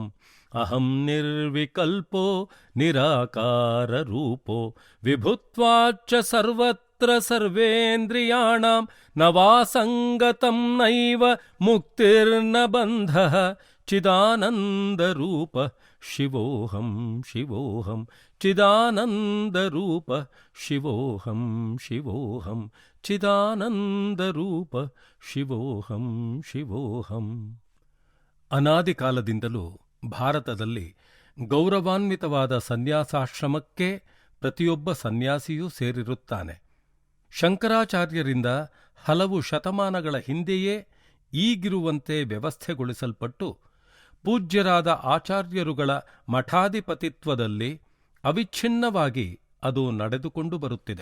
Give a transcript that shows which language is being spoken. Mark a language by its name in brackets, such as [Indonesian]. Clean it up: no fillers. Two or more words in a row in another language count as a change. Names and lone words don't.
[Sanskrit] ಅಹಂ ನಿರ್ವಿಕಲ್ಪೋ ನಿರಾಕಾರರೂಪೋ ವಿಭುತ್ವಾಚ್ಚ ಸರ್ವತ್ರ ಸರ್ವೇಂದ್ರಿಯಾಣಾಂ ನ ವಾಸಂಗತಂ ನೈವ ಮುಕ್ತಿರ್ನ ಬಂಧಃ ಚಿದಾನಂದರೂಪ ಶಿವೋಹಂ ಶಿವೋಹಂ. ಚಿದಾನಂದರೂಪ ಶಿವೋಹಂ ಶಿವೋಹಂ. ಚಿದಾನಂದರೂಪ ಶಿವೋಹಂ ಶಿವೋಹಂ. [Kannada] ಅನಾದಿ ಕಾಲದಿಂದಲೂ ಭಾರತದಲ್ಲಿ ಗೌರವಾನ್ವಿತವಾದ ಸನ್ಯಾಸಾಶ್ರಮಕ್ಕೆ ಪ್ರತಿಯೊಬ್ಬ ಸನ್ಯಾಸಿಯೂ ಸೇರಿರುತ್ತಾನೆ. ಶಂಕರಾಚಾರ್ಯರಿಂದ ಹಲವು ಶತಮಾನಗಳ ಹಿಂದೆಯೇ ಈಗಿರುವಂತೆ ವ್ಯವಸ್ಥೆಗೊಳಿಸಲ್ಪಟ್ಟು ಪೂಜ್ಯರಾದ ಆಚಾರ್ಯರುಗಳ ಮಠಾಧಿಪತಿತ್ವದಲ್ಲಿ ಅವಿಚ್ಛಿನ್ನವಾಗಿ ಅದು ನಡೆದುಕೊಂಡು ಬರುತ್ತಿದೆ.